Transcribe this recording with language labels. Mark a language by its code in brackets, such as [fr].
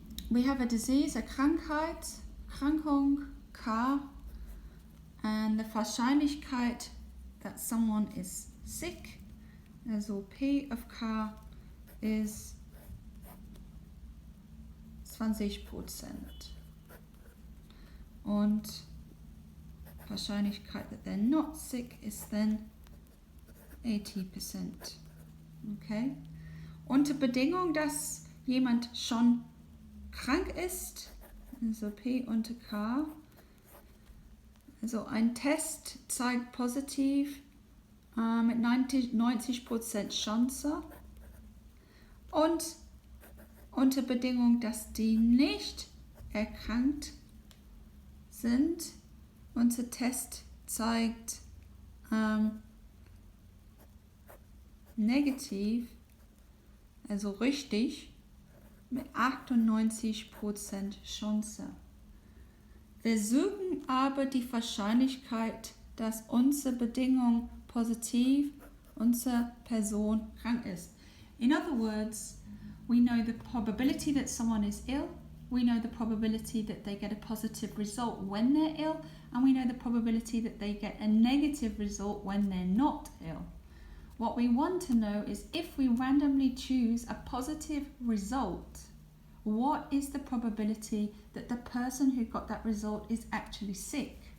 [en] We have a disease, a Krankheit, Krankung, K, and the Wahrscheinlichkeit that someone is sick, also P of K, is 20%. [de] Und Wahrscheinlichkeit [en] that they're not sick is then 80%. Okay? [de] Unter Bedingung, dass jemand schon krank ist, also P unter K, also ein Test zeigt positiv mit 90% Chance, und unter Bedingung, dass die nicht erkrankt sind, unser Test zeigt negativ, also richtig, mit 98% Chance. Wir suchen aber die Wahrscheinlichkeit, dass unsere Bedingung positiv, unsere Person krank ist. [en] In other words, we know the probability that someone is ill, we know the probability that they get a positive result when they're ill, and we know the probability that they get a negative result when they're not ill. What we want to know is if we randomly choose a positive result, what is the probability that the person who got that result is actually sick?